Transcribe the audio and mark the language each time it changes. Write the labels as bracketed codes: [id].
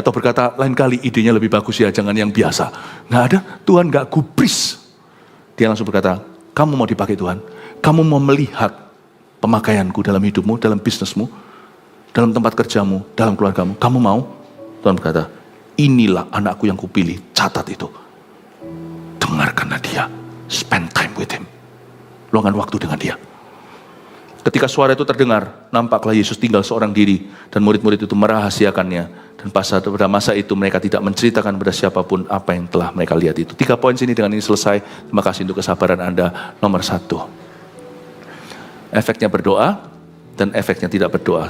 [id] Atau berkata, lain kali idenya lebih bagus ya, jangan yang biasa. Nggak ada, Tuhan nggak gubris. Dia langsung berkata, kamu mau dipakai Tuhan, kamu mau melihat pemakaianku dalam hidupmu, dalam bisnismu, dalam tempat kerjamu, dalam keluargamu, kamu mau? Tuhan berkata, inilah anakku yang kupilih, catat itu. Dengarkanlah dia, [en] spend time with him. [id] Luangkan waktu dengan dia. Ketika suara itu terdengar, nampaklah Yesus tinggal seorang diri, dan murid-murid itu merahasiakannya. Dan pada masa itu mereka tidak menceritakan pada siapapun apa yang telah mereka lihat itu. 3 poin sini, dengan ini selesai. Terima kasih untuk kesabaran Anda. Nomor 1, efeknya berdoa dan efeknya tidak berdoa.